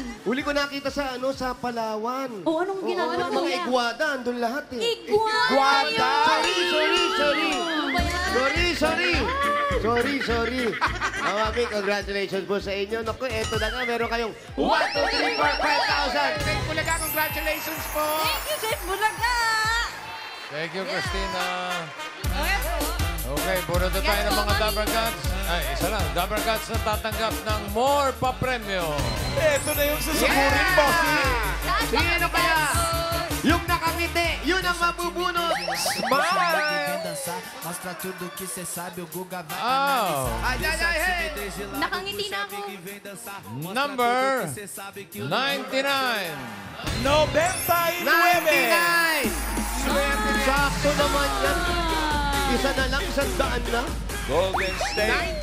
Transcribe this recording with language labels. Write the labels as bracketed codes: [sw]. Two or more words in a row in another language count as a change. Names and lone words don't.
[tl] Huli ko nakita sa ano, sa Palawan. O, anong ginagawa Mga mo yan? Iguada, andun lahat eh. Iguada! [en] Sorry. [tl] Ano ba yan? [en] Sorry. [tl] Mami, congratulations po sa inyo. Naku, eto na nga, meron kayong 1, 2, 3, 4, 5,000. [en] Thank you, Laga. Congratulations po. Thank you, Chef Bulaga! Thank you, Christina. [tl] Okay, puro na tayo ng mga Dabber Cats. Ay, isa lang. Dabber Cats na tatanggap ng more pa-premyo. Ito na yung susukurin, bossing. Sino kaya? Yung nakangiti, yun ang mabubunot. [pt] Mostra tudo que cê sabe, o Guga vai Oh, Ay, hey! [tl] Nakangiti na ako. [en] number 99. 99. [tl] 99! Sakto naman yan. Isa na lang, 100 na. [en] Golden State.